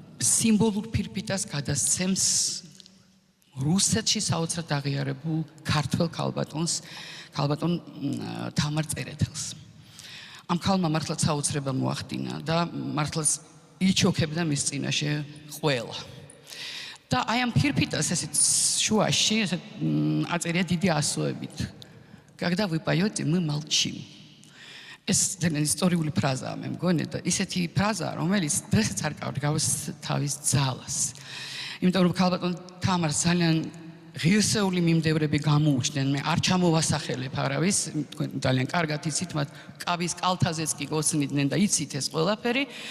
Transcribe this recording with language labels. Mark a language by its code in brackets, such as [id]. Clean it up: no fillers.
[ka] სიმბოლურ ფირფიტას გადასცემს რუსეთში საოცრად აღიარებულ ქართველ ქალბატონ თამარ წერეთელს. ამ ქალმა მართლაც საოცრება მოახდინა და მართლაც იჩოქებდა მის წინაშე ყველა. და აი ამ ფირფიტას ესეთ შუაში ესეთ აწერია დიდი ასოებით. [ru] Когда вы поете, мы молчим. [ka] ეს ძალიან ისტორიული ფრაზაა მე მგონი და ისეთი ფრაზაა, რომელიც დღესაც არ გავს თავის ძალას. იმიტომ რომ ქალბატონ თამარს ძალიან ღირსეული მიმდევრები გამოუჩნდნენ, მე არ ჩამოვასახელებ არავის, თქვენ ძალიან კარგად იცით, მათ კავის კალთაზეც კი გოცნიდნენ და იცით ეს ყველაფერი.